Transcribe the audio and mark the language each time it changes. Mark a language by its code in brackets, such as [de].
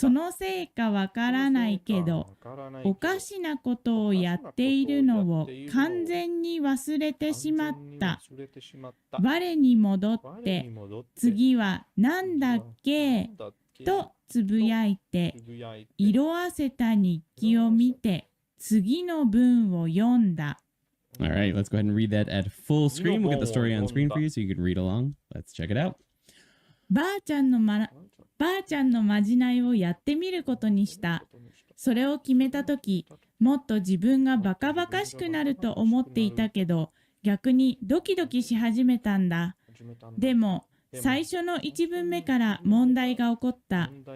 [ja] そのせいかわからないけど、おかしなことをやっているのを完全に忘れてしまった。我に戻って次は何だっけとつぶやいて、色あせた日記を見て次の文を読んだ。 [en] All right, let's go ahead and read that at full screen. We'll get the story on screen for you so you can read along. Let's check it out. [ja] ばあちゃんのまじないをやってみることにした。それを決めたとき、もっと自分がバカバカしくなると思っていたけど、逆にドキドキし始めたんだ。でも、最初の一文目から問題が起こった。